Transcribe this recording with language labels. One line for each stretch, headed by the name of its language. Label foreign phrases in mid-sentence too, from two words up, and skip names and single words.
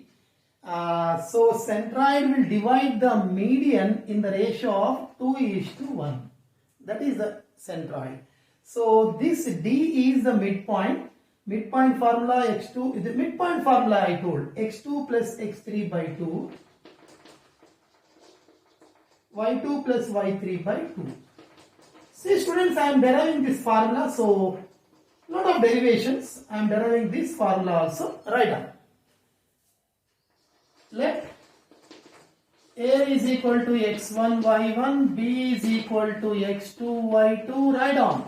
English: So centroid will divide the median in the ratio of 2:1. That is the centroid. So this D is the midpoint. Midpoint formula x2 is the midpoint formula I told. X2 plus x3 by 2. Y2 plus y3 by 2. See students, I am deriving this formula. So lot of derivations. I am deriving this formula also. Write down. Let A is equal to x1 y1, B is equal to x2 y2, write down.